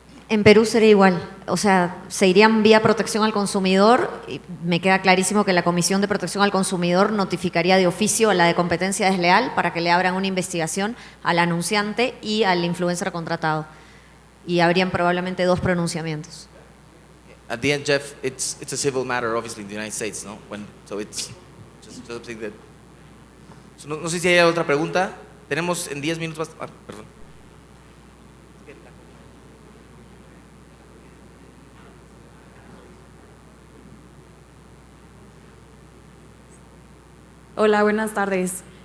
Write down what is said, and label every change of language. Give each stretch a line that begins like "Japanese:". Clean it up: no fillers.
Spanish: En Perú sería igual, o sea, se irían vía protección al consumidor, y me queda clarísimo que la Comisión de Protección al Consumidor notificaría de oficio a la de competencia desleal para que le abran una investigación al anunciante y al influencer contratado, y habrían probablemente 2 pronunciamientos.
English: At the end, Jeff, it's a civil matter, obviously, in the United States, no? So it's just something that.
Spanish: So no sé si hay otra pregunta. Tenemos en 10 minutos más. Perdón. Hola, buenas tardes.